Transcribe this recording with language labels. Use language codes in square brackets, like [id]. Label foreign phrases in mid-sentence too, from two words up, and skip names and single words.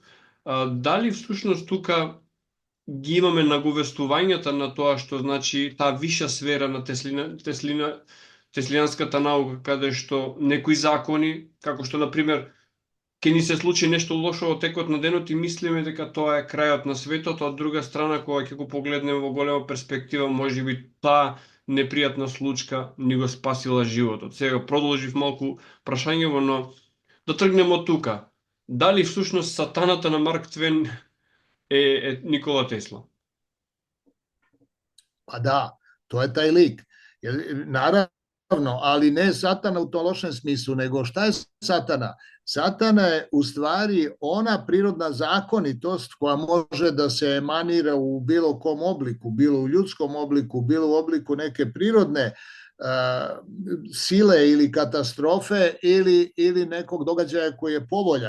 [mk] Дали всушност тука ги имаме наговестувањата на тоа што значи таа виша сфера на теслијанската наука, каде што некои закони, како што, например, ќе ни се случи нешто лошо во текот на денот и мислиме дека тоа е крајот на светот, а од друга страна, кога ќе го погледнеме во голема перспектива, може би таа непријатна случка ни го спасила животот. Сега продолжив малку прашањево, но да тргнеме од тука. Дали всушност сатаната на Марк Твен е Никола Тесла? [sr] Pa da, to je taj lik. Naravno, ali ne satana u tom lošem smislu, nego šta je satana? Satana je u stvari ona prirodna zakonitost koja može da se emanira u bilo kom obliku, bilo u ljudskom obliku, bilo u obliku neke prirodne sile ili katastrofe ili nekog događaja koji je povoljan.